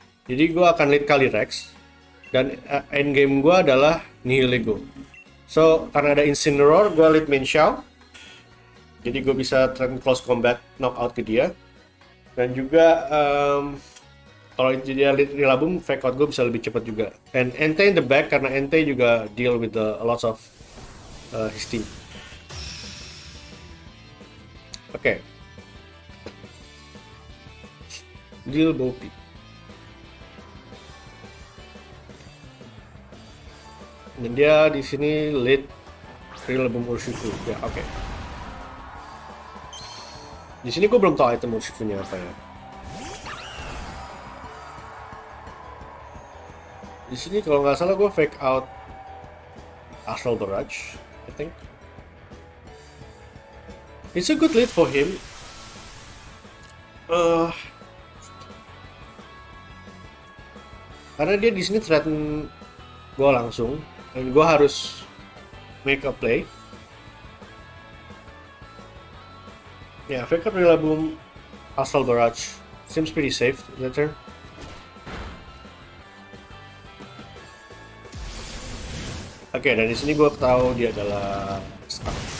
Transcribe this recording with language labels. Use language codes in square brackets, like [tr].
[id] Jadi gue akan lead Calyrex, dan endgame gue adalah Nihilego. So karena ada Incineroar, gue lead Minxiao. Jadi gue bisa threaten close combat, knockout ke dia. Dan juga kalau dia Rillaboom, fake out gue bisa lebih cepat juga. [en] And Entei in the back [id] karena Entei juga [en] deal with a lots of his team. [id] Oke. Deal Bopi. Dan dia di sini lead Rillaboom Urshifu. Ya, oke. Di sini gue belum tahu item Urshifu-nya apa ya. Di sini kalau nggak salah gue fake out Astral Barrage, [en] I think. It's a good lead for him. [id] Karena dia di sini threaten gue langsung, dan gue harus [en] make a play. Yeah, fake out Rillaboom, Astral Barrage seems pretty safe that turn. [id] Oke, dan di sini gue tahu dia adalah stuck.